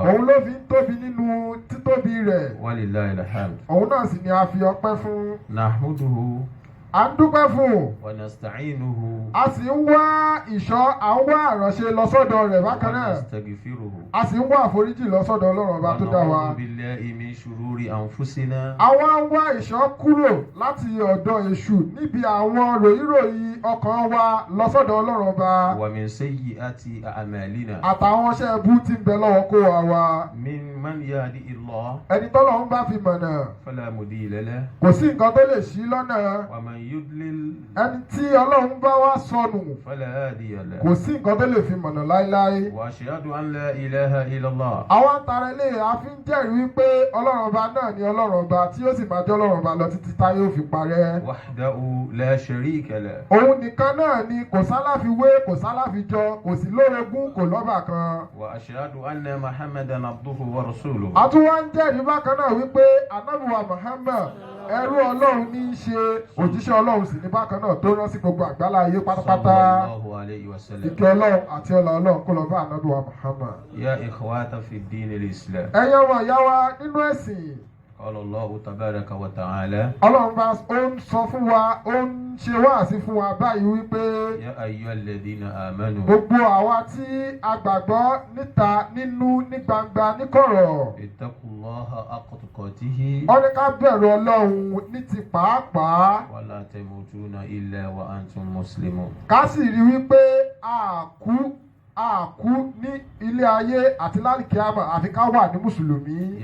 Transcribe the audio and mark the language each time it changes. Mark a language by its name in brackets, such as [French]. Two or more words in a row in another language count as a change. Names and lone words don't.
[Yoruba] Òun ló fi ń tóbi nínú títóbi rẹ̀. [Arabic] ولله الحمد. [Yoruba] Òun náà sì ni a fi ọpẹ́ fún. [Arabic] نحمده. [Yoruba] À ń dúpẹ́ fún. [Arabic] ونستعينه. [Yoruba] A sì ń wá ìṣọ́, à ń wá àránṣe lọ sọ́dọ̀ rẹ̀ bákan Wa náà. [Arabic] نستغفره. [Yoruba] A sì ń wá àforíjì lọ sọ́dọ̀ Ọlọ́run ọba tó dá wa. [Arabic] ونعوذ بالله من شرور أنفسنا. [Yoruba] Àwa ń wá ìṣọ́ kúrò láti ọ̀dọ̀ èṣù níbi àwọn ròyìnròyìn ọkàn wa lọ sọ́dọ̀ Ọlọ́run ọba. [Arabic] ومن سيئات أعمالنا. [Yoruba] Àtàwọn iṣẹ́ ẹbú tí ń bẹ lọ́wọ́ kó wa wa. [Arabic] من يهده الله [Yoruba] Ẹni tọ́lọ́run bá fi mọ̀nà. [Arabic] فلا مضل له. [Yoruba] Kò sí nǹkan tó lè ṣí lọ́nà. [Arabic] ومن يضلل [Yoruba] Ẹni tí Ọlọ́run bá wá sọnù. [Arabic] فلا هادي له. [Yoruba] Kò sí nǹkan tó lè fi mọ̀nà láéláé. [Arabic] وأشهد أن لا إله إلا الله. [Yoruba] Àwọn àtàrà ilé a fi ń jẹ́rìí wípé Ọlọ́run ọba náà ni Ọlọ́run ọba tí ó sì máa jẹ́ Ọlọ́run ọba lọ títí táyé ó fi parẹ́. [Arabic] وحده لا شريك له. [Yoruba] Òun nìkan náà ni kò sáláfiwé, kò sáláfijọ, kò sí lórogún, kò lọ́bàkan. [Arabic] وأشهد أن محمدا عبده ورسوله. [Yoruba] A tún wá ń jẹ́rìí bákan náà wípé Ànábì Muhammad ẹrú Ọlọ́run ní í ṣe, òjíṣẹ́ Ọlọ́run sì ní bákan náà tó rán sí gbogbo àgbálá ayé pátápátá. [Arabic] صلى الله عليه وسلم. [Yoruba] Ìkẹ́ Ọlọ́run àti ọlá Ọlọ́run kó lọ bá Ànábì Muhammad. [Arabic] يا إخوة في دين الإسلام. [Yoruba] Ẹ̀yẹ́ wọn ìyá wa nínú ẹ̀sìn. [Arabic] قال الله تبارك وتعالى. [Yoruba] Ọlọ́run bá ó ń sọ fún wa, ó ń ṣe wáàsí fún wa báyìí wípé [Arabic] يا أيها الذين آمنوا. [Yoruba] gbogbo àwa tí a gbàgbọ́ níta, nínú, ní gbangba, níkọ̀rọ̀. [Arabic] اتقوا الله حق تقاته. [Yoruba] Ó ní ká bẹ̀rù Ọlọ́run ní ti pàápàá. [Arabic] ولا تموتن إلا وأنتم مسلمون. [Yoruba] Ká sì rí wípé a kú ní ilé ayé àti lálìkíámà àfi ká wà ní mùsùlùmí.